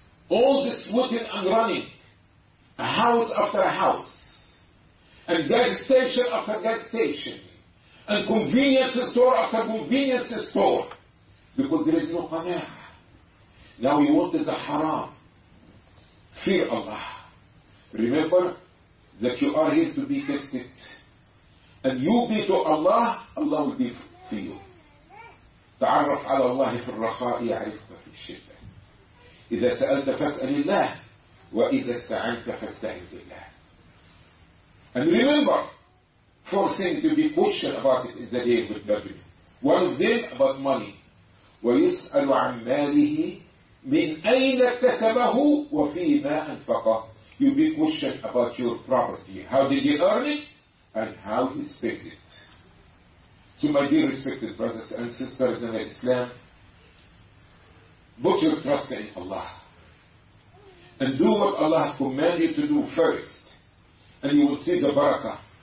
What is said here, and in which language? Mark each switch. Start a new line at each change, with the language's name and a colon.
English: All this sweating and running, a house after a house, and gas station after gas station, and convenience store after convenience store, because there is no qana'ah. Now you want the haram. Fear Allah. Remember that you are here to be tested. And you be to Allah, Allah will be for you.
Arabic: تعرف على الله في الرخاء يعرفك في الشدة. إذا سألت فاسأل الله وإذا استعنت فاستعن بالله.
English: And remember, four things you be cautious about it is the day of the judgment. One of them about money.
Arabic: ويسأل عن ماله من أين اكتسبه وفيما أنفقه.
English: You be questioned about your property. How did you earn it? And how you spent it. So my dear respected brothers and sisters in Islam, put your trust in Allah. And do what Allah commanded you to do first. And you will see the barakah.